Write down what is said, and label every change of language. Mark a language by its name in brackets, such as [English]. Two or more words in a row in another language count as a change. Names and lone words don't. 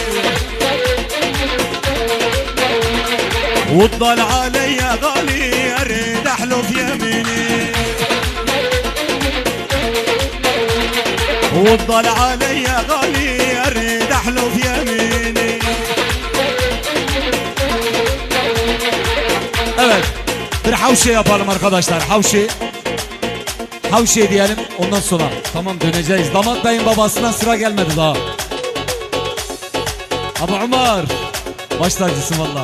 [Arabic] وتضل علي غالي اريد احلف يميني. وتضل علي غالي اريد احلف يميني. [Turkish] Evet, bir havşe yapalım arkadaşlar. Havşe diyelim. ondan sonra. Tamam, döneceğiz. Damat Bey'in babasından sıra gelmedi daha. Abu Umar, baş tacısın valla.